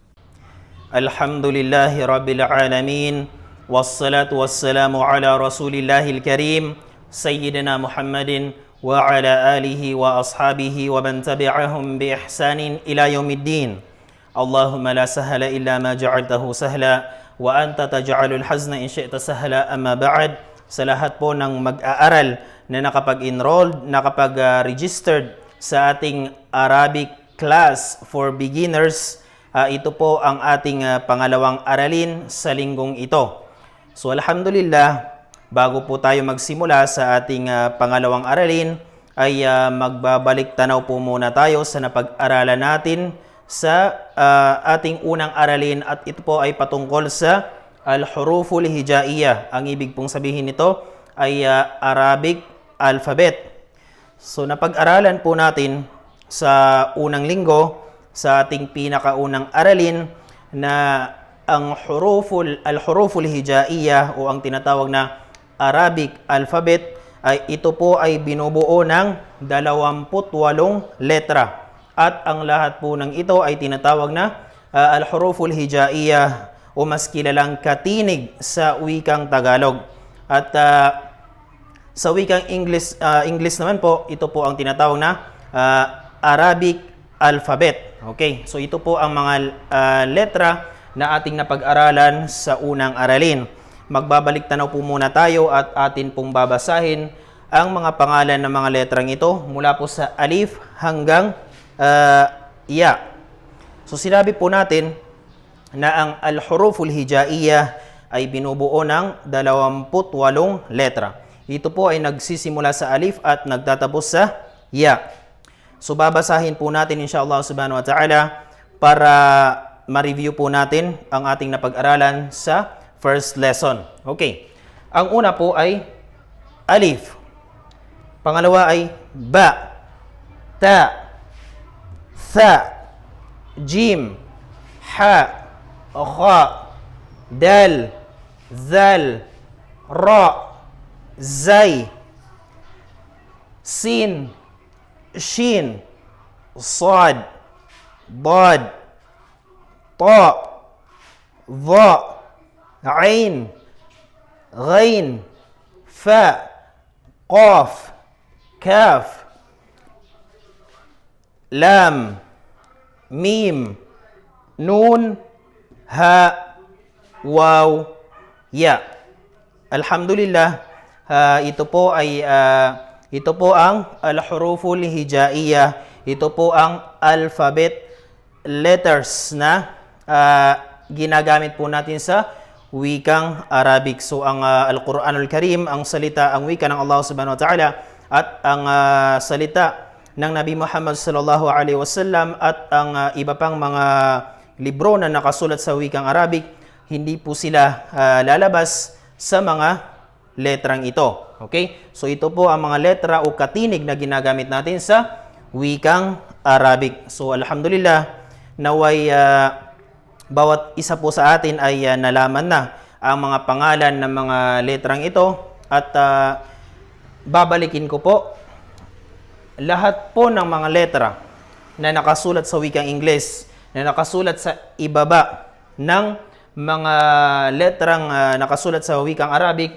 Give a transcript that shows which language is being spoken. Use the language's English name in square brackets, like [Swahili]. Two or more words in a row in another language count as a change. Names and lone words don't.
[Arabic] الحمد لله رب العالمين والصلاة والسلام على رسول الله الكريم سيدنا محمد وعلى آله وأصحابه ومن تبعهم بإحسان إلى يوم الدين. اللهم لا سهل إلا ما جعلته سهلا وأنت تجعل الحزن إن شئت سهلا. أما بعد, [Filipino] sa lahat po ng mag-aaral na nakapag-enrolled, nakapag-registered sa ating [English] Arabic class for beginners, [Filipino] ito po ang ating pangalawang aralin sa linggong ito. So alhamdulillah, bago po tayo magsimula sa ating pangalawang aralin, ay magbabalik tanaw po muna tayo sa napag-aralan natin sa ating unang aralin, at ito po ay patungkol sa [Arabic] الحروف الهجائية. [Filipino] Ang ibig pong sabihin nito ay [English] Arabic alphabet. [Filipino] So napag-aralan po natin sa unang linggo sa ating pinakaunang aralin na ang [Arabic] الحروف الهجائية [Filipino] o ang tinatawag na [English] Arabic alphabet [Filipino] ay ito po ay binubuo ng 28 letra. At ang lahat po ng ito ay tinatawag na [Arabic] الحروف الهجائية [Filipino] o mas kilalang katinig sa wikang Tagalog. At sa wikang English naman po, ito po ang tinatawag na [English] Arabic alphabet. [Filipino] Okay, so ito po ang mga letra na ating napag-aralan sa unang aralin. Magbabalik tanaw po muna tayo at atin pong babasahin ang mga pangalan ng mga letrang ito mula po sa alif hanggang ya. So sinabi po natin na ang [Arabic] الحروف الهجائية [Filipino] ay binubuo ng 28 letra. Ito po ay nagsisimula sa alif at nagtatapos sa ya. So babasahin po natin [Arabic] إن شاء الله سبحانه وتعالى [Filipino] para ma-review po natin ang ating napag-aralan sa [English] first lesson. [Filipino] Okay. Ang una po ay alif. Pangalawa ay [Arabic] باء، تاء، ثاء، جيم، حاء, خاء، دال، ذال، راء، زاي, sin, شين، صاد، ضاد، طاء، ظاء، عين، غين، فاء، قاف، كاف، لام، ميم، نون، هاء، واو، ياء. [Filipino] Alhamdulillah, ito po ang [Arabic] الحروف الهجائية. [Filipino] Ito po ang [English] alphabet letters [Filipino] na ginagamit po natin sa wikang Arabic. So ang Al-Quranul Karim, ang salita, ang wika ng [Arabic] الله سبحانه وتعالى, [Filipino] at ang salita ng Nabi Muhammad [Arabic] صلى الله عليه وسلم [Filipino] at ang iba pang mga libro na nakasulat sa wikang Arabic, hindi po sila lalabas sa mga letrang ito. Okay? So ito po ang mga letra o katinig na ginagamit natin sa wikang Arabic. So alhamdulillah, naway bawat isa po sa atin ay nalaman na ang mga pangalan ng mga letrang ito, at babalikin ko po lahat po ng mga letra na nakasulat sa wikang Ingles, na nakasulat sa ibaba ng mga letrang nakasulat sa wikang Arabic.